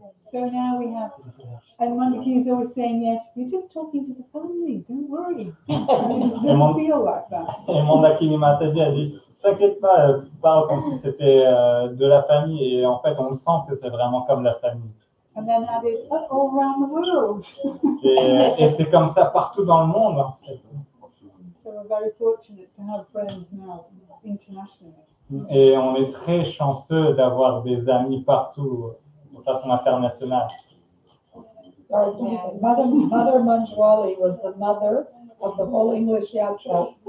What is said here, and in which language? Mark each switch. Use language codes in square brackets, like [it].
[en] So now we have, and Mondakini is always saying, yes, you're just talking to the family, don't worry. It doesn't feel like that. [fr] Et Mandakini Mataji a dit, t'inquiète pas, tu parles comme si c'était de la famille, et en fait on sent que c'est vraiment comme la famille. [en] And then added, all around the world. [fr] Et c'est comme ça partout dans le monde en fait. [en] So we're very fortunate to have friends now internationally. [fr] Et on est très chanceux d'avoir des amis partout de façon internationale. [en] Mother Manjwali was the mother of the whole English Yatra.